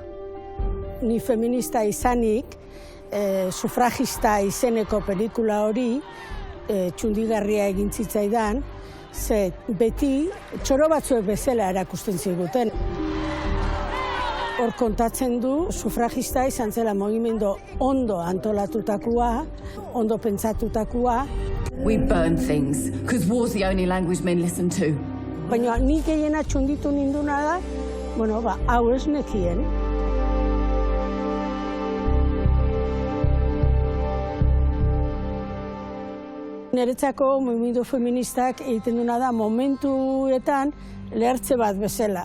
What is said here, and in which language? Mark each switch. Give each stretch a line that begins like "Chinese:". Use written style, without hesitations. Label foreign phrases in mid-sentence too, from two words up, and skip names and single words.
Basque: Ni feminista izanik, sufragista izeneko pelikula hori txundigarria egin zitzaidan, ze beti txoro batzuek bezala erakusten ziguten. Hor kontatzen du, sufragista izan zela mugimendu ondo antolatutakoa, ondo pentsatutakoa.
English: We burn things, because war's the only language men listen to.
Basque: Baina nik gehiena txunditu ninduna da, hau ez nekien. Niretzako mugimendu feministak egiten duna da momentuetan lehertze bat bezala.